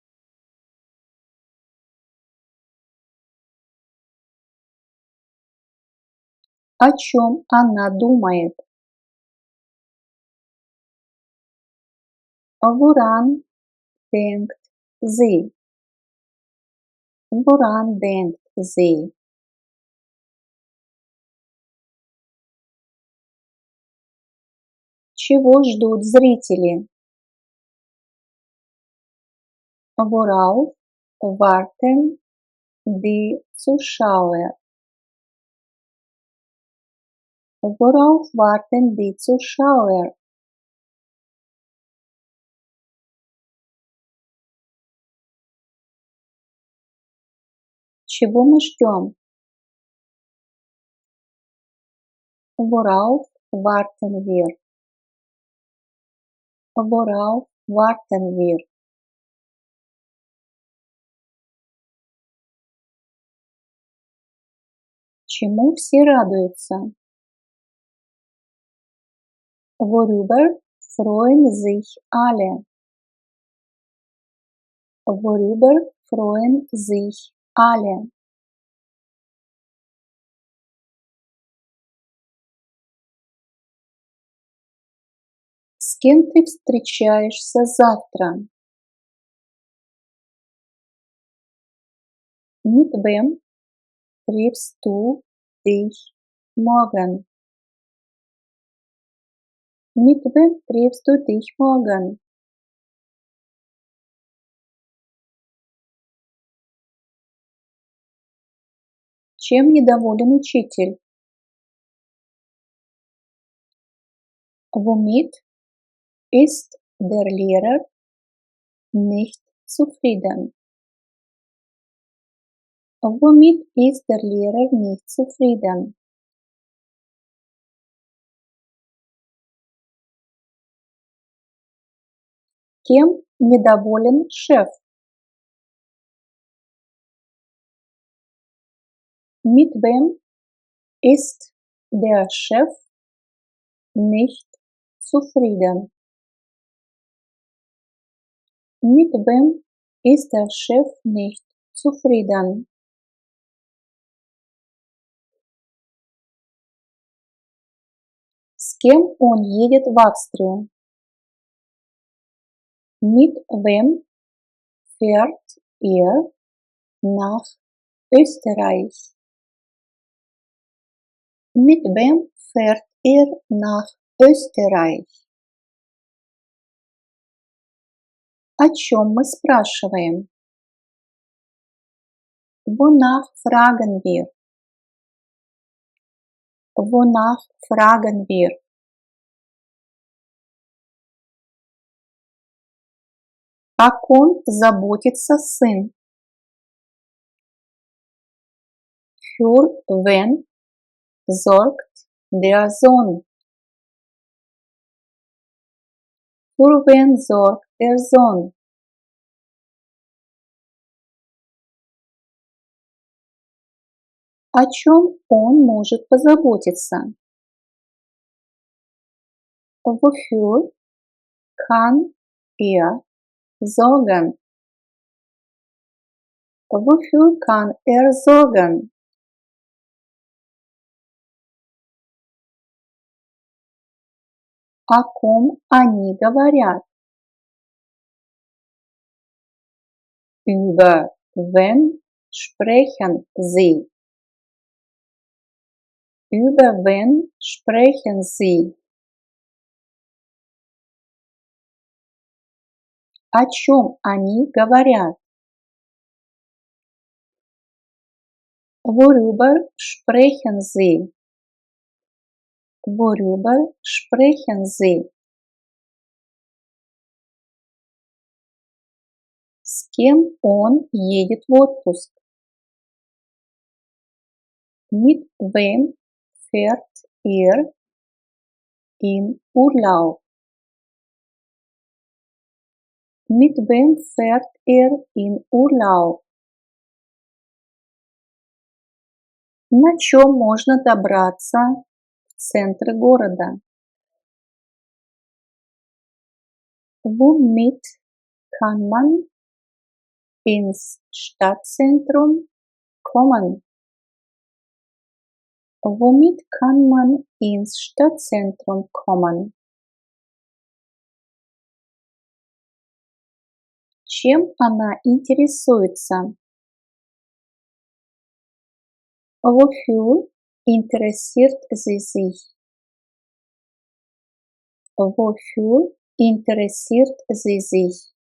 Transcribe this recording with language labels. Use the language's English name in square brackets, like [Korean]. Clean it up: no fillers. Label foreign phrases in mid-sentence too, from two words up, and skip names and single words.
[Russian] О чем она думает? [German] Woran denkt sie? Woran denkt sie? [Russian] Чего ждут зрители? [German] Worauf warten die Zuschauer? Worauf warten die Zuschauer? [Russian] Чего мы ждем? [German] Worauf warten wir? Worauf warten wir? [Russian] Чему все радуются? [German] Worüber freuen sich alle? Worüber freuen sich alle? [Russian] С кем ты встречаешься завтра? [German] Mit wem triffst du dich morgen? Mit wem triffst du dich morgen? [Russian] Чем недоволен учитель? [German] Womit ist der Lehrer nicht zufrieden? Womit ist der Lehrer nicht zufrieden? [Russian] Кем недоволен шеф? [German] Mit wem ist der Chef nicht zufrieden? Mit wem ist der Chef nicht zufrieden? [Russian] С кем он едет в Австрию? [German] Mit wem fährt er nach Österreich? Mit wem fährt ihr nach Österreich? [Russian] О чем мы спрашиваем? [German] Wonach fragen wir? Wonach fragen wir? [Russian] О ком заботится сын? [German] Für wen sorgt der Sohn? Für wen sorgt der Sohn? [Russian] О чем он может позаботиться? [German] Wofür kann er sorgen? Wofür kann er sorgen? [Russian] О ком они говорят? [German] Über wen sprechen sie? Über wen sprechen sie? [Russian] О чем они говорят? [German] Worüber sprechen sie? Worüber sprechen sie? [Russian] С кем он едет в отпуск? [German] Mit wem fährt er in Urlaub? Mit wem fährt er in Urlaub? [Russian] На чем можно добраться в центр города? [German] Womit kann man ins Stadtzentrum kommen? Womit kann man ins Stadtzentrum kommen? [Russian] Чем она интересуется? [German] Wofür interessiert sie sich? Wofür interessiert sie sich?